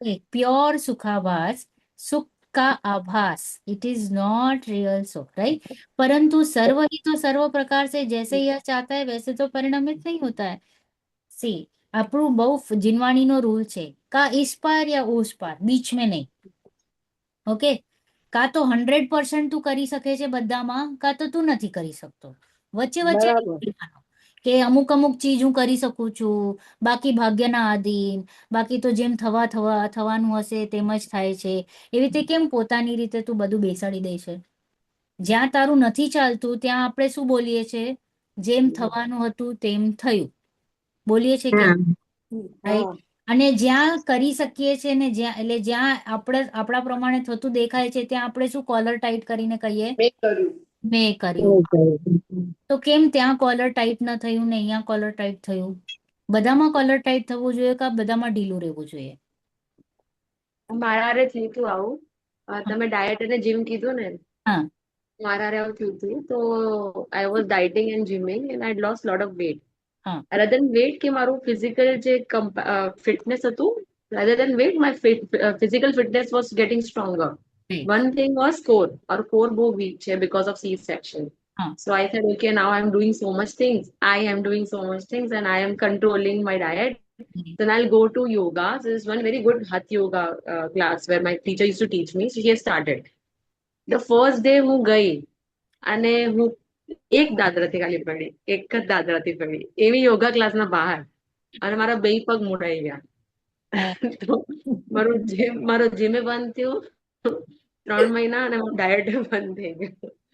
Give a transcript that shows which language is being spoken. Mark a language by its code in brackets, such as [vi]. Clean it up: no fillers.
[hi] Pure सुखाभास, सुख का आभास. [en] It is not real sukh, right? [hi] परंतु सर्व ही तो सर्व प्रकार से जैसे यह चाहता है वैसे तो परिणमित नहीं होता है. [gu] सी આપણું બહુ જીનવાણીનો રૂલ છે, કા [hi] इस पार या उस पार, बीच में नहीं. [gu] ઓકે, કા તો 100% તું કરી શકે છે બધામાં, કા તો તું નથી કરી શકતો, વચ્ચે વચ્ચે બરાબર. નહીં. કે અમુક અમુક ચીજ હું કરી શકું છું, બાકી ભાગ્યના આધીન, બાકી તો જેમ થવાનું હશે તેમ જ થાય છે. એવી રીતે કેમ પોતાની રીતે તું બધું બેસાડી દે છે? જ્યાં તારું નથી ચાલતું ત્યાં આપણે શું બોલીએ છે? જેમ થવાનું હતું તેમ થયું, બોલીએ છે કે હા [en] Right? [gu] હા અને જ્યાં કરી શકીએ છે ને જ્યાં આપણા પ્રમાણે થતું દેખાય છે ત્યાં આપણે શું કોલર ટાઈટ કરીને કહીએ મેં કર્યું. મેં કર્યું. તો કેમ ત્યાં કોલર ટાઈટ ન થયું ને અહીંયા કોલર ટાઈટ થયું? બધામાં કોલર ટાઈટ થવું જોઈએ કે બધામાં ઢીલું રહેવું જોઈએ? મારા હારે થયું હતું આવું. તમે ડાયટ અને જીમ કીધું ને, હા મારા હારે આવું થયું હતું. [en] તો I was dieting and gymming and I lost lot of weight. [gu] હા [en] rather than weight [gu] કે મારું ફિઝિકલ જે ફિટનેસ હતું, [en] rather than weight my physical fitness was getting stronger. right. One thing was core. Our core બહુ weak છે because of C-section. [gu] હા [en] So I said, okay, now I'm doing so much things. I am doing so much things and I am controlling my diet. right. Then I'll go to yoga. There is one very good Hatha yoga class where my teacher used to teach me. So she has started. The first day [gu] હું ગઈ અને હું એક દાદરાથી ખાલી પડી, એક જ દાદરાથી પડી, એવી યોગા ક્લાસના બહાર, અને મારા બે પગ મુડાઈ ગયા. હા. તો મારો જીમે બંધ થયું 3 મહિના અને મારું ડાયટ બંધ થઈ ગયું.